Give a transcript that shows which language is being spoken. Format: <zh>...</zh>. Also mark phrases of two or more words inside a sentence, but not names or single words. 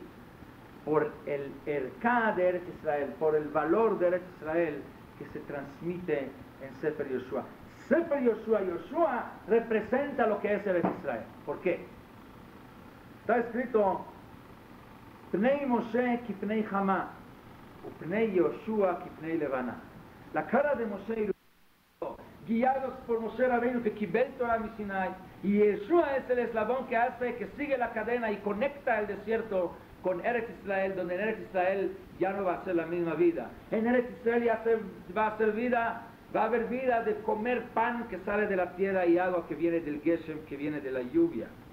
<es>Por el erká de Eretz Israel, por el valor de Eretz Israel que se transmite en Sefer Yoshua. Sefer Yoshua, Yoshua representa lo que es Eretz Israel. ¿Por qué?</es> <he>Está escrito פני משה כפני חמה, ופני יהושע כפני לבנה.</he> <es>La cara de Moshe y guiados por Moshe Rabbeinu que</es> <he>קיבל תורה מסיני,</he> <es>y Yeshua es el eslabón que hace que sigue la cadena y conecta el desierto con Eretz Israel, donde en Eretz Israel ya no va a ser la misma vida. En Eretz Israel va a ser vida, va a haber vida de comer pan que sale de la tierra y agua que viene del Geshem, que viene de la lluvia.</es>